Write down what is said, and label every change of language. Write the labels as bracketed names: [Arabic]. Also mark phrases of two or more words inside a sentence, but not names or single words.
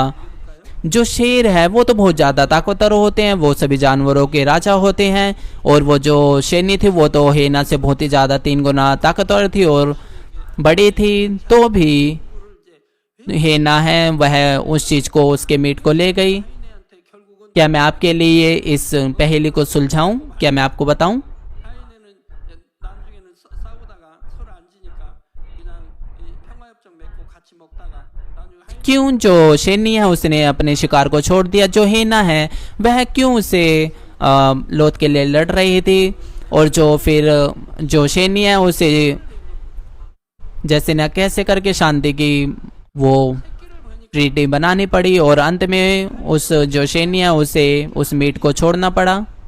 [Hindi] जो शेर है वो तो बहुत ज़्यादा ताकतवर होते हैं, वो सभी जानवरों के राजा होते हैं, और वो जो शेरनी थी वो तो हेना से बहुत ही ज़्यादा 3 गुना ताकतवर थी और बड़ी थी। तो भी हेना है वह उस चीज़ को, उसके मीट को ले गई। क्या मैं आपके लिए इस पहेली को सुलझाऊं? क्या मैं आपको बताऊं? [Korean] 하이네는 나중에는 싸우다가 서로 안 지니까 그냥 이 평화협정 맺고 같이 먹다가 나중에 [Hindi] क्यों जो शेरनी है उसने अपने शिकार को छोड़ दिया, जो हेना है वह क्यों उसे लौट के लिए लड़ रही थी, और जो फिर जो शेरनी है उसे जैसे न कैसे करके शांति की वो ट्रीटी बनानी पड़ी, और अंत में उस जो शेरनी है उसे उस मीट को छोड़ना पड़ा।